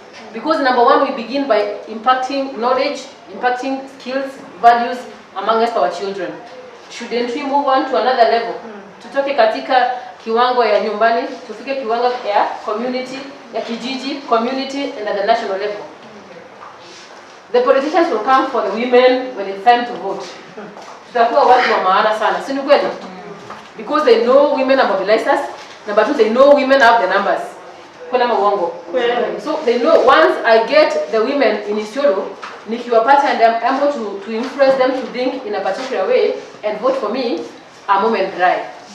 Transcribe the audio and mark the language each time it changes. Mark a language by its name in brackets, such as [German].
[English] Because number one, we begin by impacting knowledge, impacting skills, values amongst our children. Shouldn't we move on to another level? [Swahili] Tutoke katika kiwango ya nyumbani, tufike kiwango ya community, ya kijiji, community, [English] and at the national level. The politicians will come for the women when it's time to vote. [Swahili] Tutakuwa watu wa maana sana, si ni kweli? [English] Because they know women are mobilizers. Number two, they know women have the numbers. [Swahili] Kuna mawongo. [English] So they know once I get the women in Isiolo, [Swahili] nikiwapata [English] and I'm able to influence them to think in a particular way and vote for me, I'm women dry.